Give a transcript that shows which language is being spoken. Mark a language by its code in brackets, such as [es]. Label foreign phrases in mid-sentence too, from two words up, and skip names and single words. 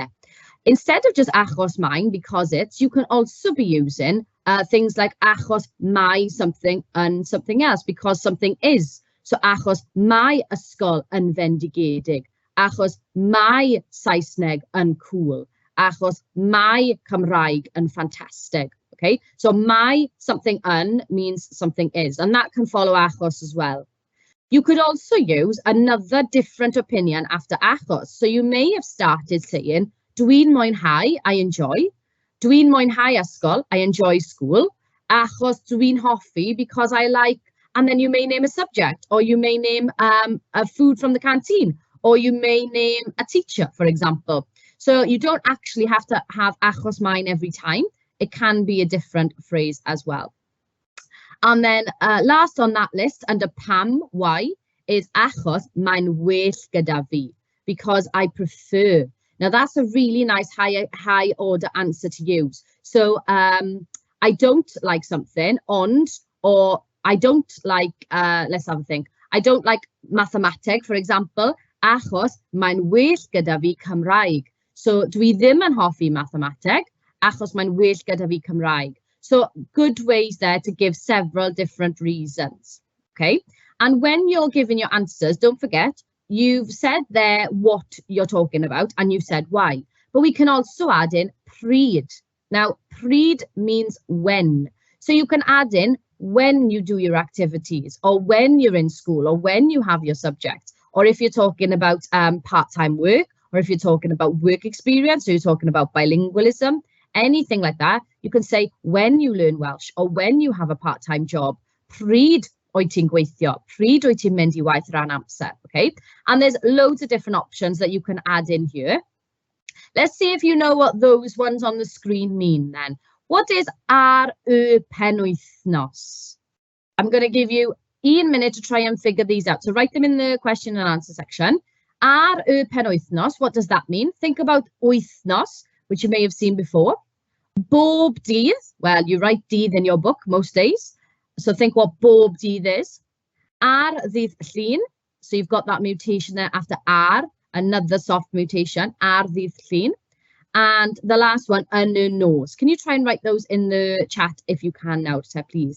[en] Instead of just [cy] achos mae'n, [en] because it's, you can also be using things like [cy] achos mae [en] something and something else, because something is. [cy] So achos mae ysgol yn fendigedig, achos mae Saesneg yn cool, achos mae Cymraeg yn fantastic. [en] Okay, so [cy] mae something yn [en] means something is, and that can follow achos as well. You could also use another different opinion after achos. So you may have started saying, [cy] dwi'n mwynhau, [en] I enjoy. [cy] Dwi'n mwynhau ysgol, [en] I enjoy school. [cy] Achos dwi'n hoffi, [en] because I like, and then you may name a subject, or you may name a food from the canteen, or you may name a teacher, for example. So you don't actually have to have [cy] achos mae'n [en] every time. It can be a different phrase as well. And then last on that list, under pam, why, is [cy] achos mae'n well gyda fi, [en] because I prefer. Now that's a really nice high order answer to use. So I don't like something, ond, or I don't like, let's have a think. I don't like mathematics, for example, [cy] achos mae'n well gyda fi Cymraeg. So dwi ddim yn hoffi mathematics, achos mae'n well gyda fi Cymraeg. [en] So good ways there to give several different reasons. Okay, and when you're giving your answers, don't forget, you've said there what you're talking about and you've said why. But we can also add in pryd. Now, pryd means when. So you can add in when you do your activities, or when you're in school, or when you have your subjects, or if you're talking about part-time work, or if you're talking about work experience, or you're talking about bilingualism, anything like that, you can say when you learn Welsh, or when you have a part-time job, [cy] pryd wyt ti'n gweithio, pryd wyt ti'n mynd I waith ran amser, [en] okay? And there's loads of different options that you can add in here. Let's see if you know what those ones on the screen mean then. What is [cy] ar y penwythnos? [en] I'm going to give you 1 minute to try and figure these out. So write them in the question and answer section. [cy] Ar y penwythnos, [en] what does that mean? Think about wythnos, which you may have seen before. [cy] Bob dydd, [en] well, you write dydd in your book most days. So think what [cy] bob dydd [en] is. [cy] Ar ddydd llun, [en] So you've got that mutation there after ar, another soft mutation, [cy] ar ddydd llun. [en] And the last one, [cy] yn y nos. [en] Can you try and write those in the chat if you can now, please?